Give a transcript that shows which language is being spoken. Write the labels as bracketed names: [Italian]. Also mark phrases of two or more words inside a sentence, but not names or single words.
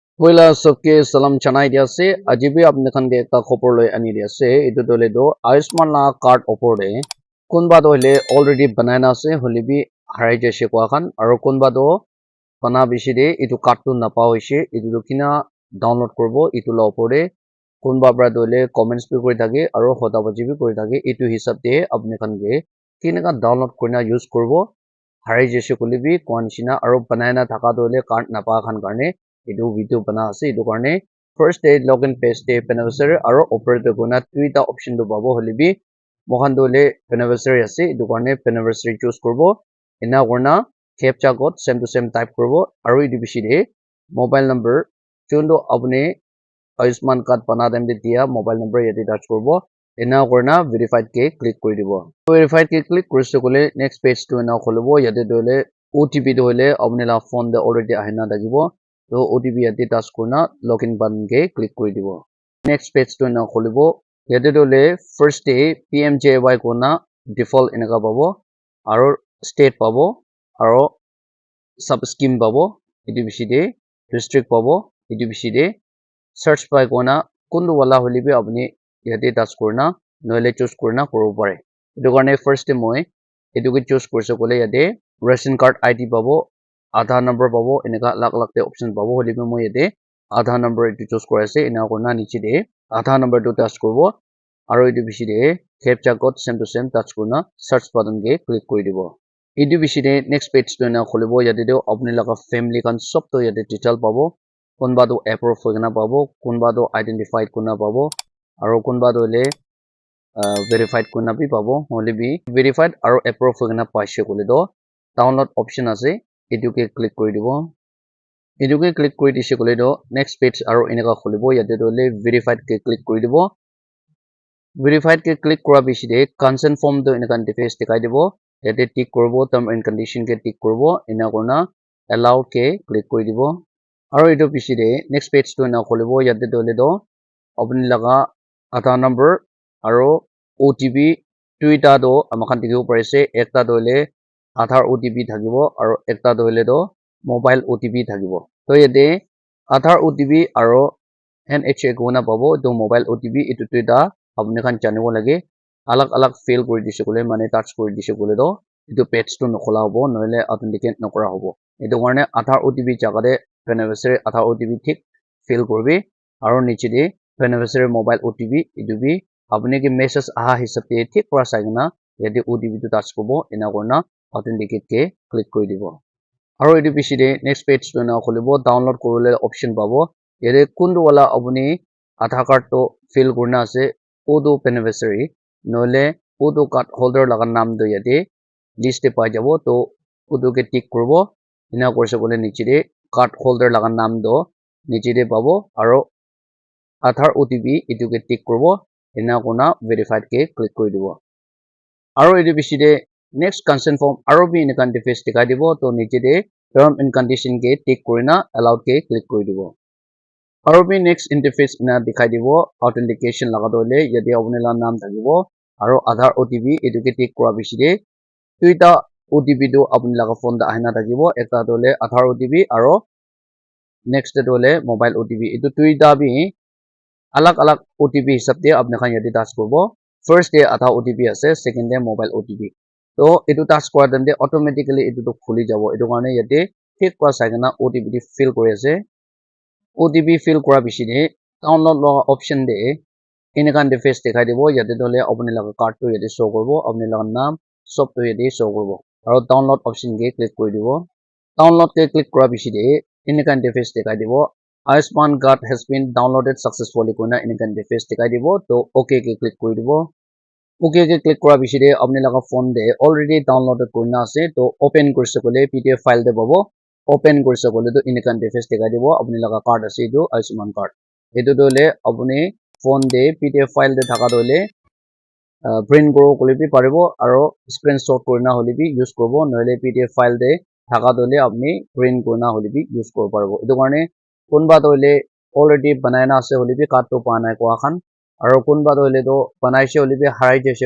[Naga Pidgin] Wala सबके salam chanai dia se ajibi apne khan ke ekta khopor loi ani dia se etu dole do Ayushman la card opor de kunba do hile already banai na ase hole bi harai jaise kwa khan aro kunba do bana bishi de etu card tu napa hoise etu do kina download korbo etu la opor de kunba bra dole comments bi kori thake aro hoda baji bi kori thake etu hisab de apne khan ke kinaka download kurina use korbo harai jaise kole bi kwa nishina aro banai na thaka dole card napa khan karne etu video bana ase etu karne [English] first day login page [Naga Pidgin] de beneficiary aro operator guna tuita option do babo hole bi mohan dole beneficiary ase etu karne beneficiary choose korbo ena korna [English] captcha code same to same type [Naga Pidgin] korbo aro etu bishi de [English] mobile number [Naga Pidgin] chondo apne Ayushman card bana dem de dia [English] mobile number [Naga Pidgin] yate touch korbo ena korna verified ke click kori dibo verified ke click korise kole [English] next page [Naga Pidgin] to ena kholibo yate dole OTP do hole apne la phone de already ahina dakibo to OTP yate touch korna [English] login button [Naga Pidgin] ke click kori dibo [English] next page [Naga Pidgin] to na kholibo yate dole [English] first day [Naga Pidgin] PMJY kona default enaka pabo aro state pabo aro [English] sub scheme [Naga Pidgin] pabo etu bishi de district pabo etu bishi de [English] search by [Naga Pidgin] kona kundu wala holi bi apni yate touch korna noile choose korna koribo pare etu karne first day moi etu ke choose korise kole yate [English] ration card ID [Naga Pidgin] pabo Aadhaar number pabo enaka alag alag te option pabo hole bi moi yate Aadhaar number etu choose kori ase ena korna niche de Aadhaar number to touch korbo aro etu bishi de [English] captcha code same to same [Naga Pidgin] touch korna [English] search button [Naga Pidgin] ke click kori dibo etu bishi de [English] next page [Naga Pidgin] to na kholibo yate de apni laga family kan sob to yate detail pabo kunba do approve hoina pabo kunba do identified kuna pabo aro kunba do le verified kuna bi pabo hole bi verified aro approve hoina paise kole do [English] download option [Naga Pidgin] ase etu ke click kori dibo etu ke click kori dise kole do [English] next page [Naga Pidgin] aro enaka kholibo yate do le verified ke click kori dibo verified ke click kora bishi de [English] consent form [Naga Pidgin] do enaka interface dikhai dibo yate tick korbo [English] term and condition [Naga Pidgin] ke tick korbo ena korna allow ke click kori dibo aro etu bishi de [English] next page [Naga Pidgin] to na kholibo yate dole do apni laga Aadhaar number aro OTP tuita do amakhan dikhibo parise ekta dole Aadhaar OTP thakibo aro ekta dole do [English] mobile OTP [Naga Pidgin] thakibo to yate Aadhaar OTP aro NHA kona pabo to [English] mobile OTP [Naga Pidgin] etu tuita apni khan janibo lage alag alag fill kori dise kole mane touch kori dise kole do etu page to nokhola hobo noile authenticate nokora hobo etu karne Aadhaar OTP jaga de beneficiary Aadhaar OTP thik fill korbi aro niche de [English] beneficiary mobile OTP [Naga Pidgin] etu bi apni ke message aha hisab te thik pura sai na yate OTP to touch korbo ena korna authenticate ke click kori dibo aro etu bishi de [English] next page [Naga Pidgin] to na kholibo download korole option pabo yate kundu wala apni Aadhaar card to fill korna ase odo beneficiary noile odo [English] card holder [Naga Pidgin] laga naam do yate list te pai jabo to odo ke tick korbo ena korise kole niche de [English] card holder [Naga Pidgin] laga naam do niche de pabo aro Aadhaar OTP etu ke tick korbo ena korna verified ke click kori dibo aro etu bishi de [English] next consent form [Naga Pidgin] aro bi enaka interface dikhai dibo to niche de [English] term and condition [Naga Pidgin] ke tick korina allowed ke click kori dibo aro bi [English] next interface [Naga Pidgin] ena dikhai dibo authentication laga dole yate apni la naam thakibo aro Aadhaar OTP etu ke tick kora bishi de tuita OTP do apni laga phone da ahina thakibo ekta dole Aadhaar OTP aro [English] next dole mobile OTP [Naga Pidgin] etu tuita bi alag alag OTP hisab te apni khan yate touch korbo [English] first day [Naga Pidgin] Aadhaar OTP ase [English] second day mobile OTP [Naga Pidgin] to etu touch kora dem de automatically etu to khuli jabo etu karne yate thik pa sai na OTP di fill kori ase OTP fill kora bishi de download laga option de enaka interface dikhai dibo yate dole apni laga card to yate show korbo apni laga naam sob to yate show korbo aro [English] download option [Naga Pidgin] ke click kori dibo download ke click kora bishi de enaka interface dikhai dibo [English] Ayushman card has been downloaded successfully [Naga Pidgin] kona enaka interface dikhai dibo to okay ke click kori dibo okay ke click kora bishi de apni laga phone de already downloaded korina ase to open korise kole [English] PDF file [Naga Pidgin] de pabo open korise kole to enaka interface dikhai dibo apni laga card ase etu Ayushman card etu dole apni phone de [English] PDF file [Naga Pidgin] de thaka dole print koro kole bi paribo aro screenshot korina hole bi use korbo noile [English] PDF file [Naga Pidgin] de thaka dole apni print korina hole bi use koribo paribo etu karne kunba dole already banai na ase hole bi card to pa nai kwa khan aro kunba dole to banaise hole bi harai jaise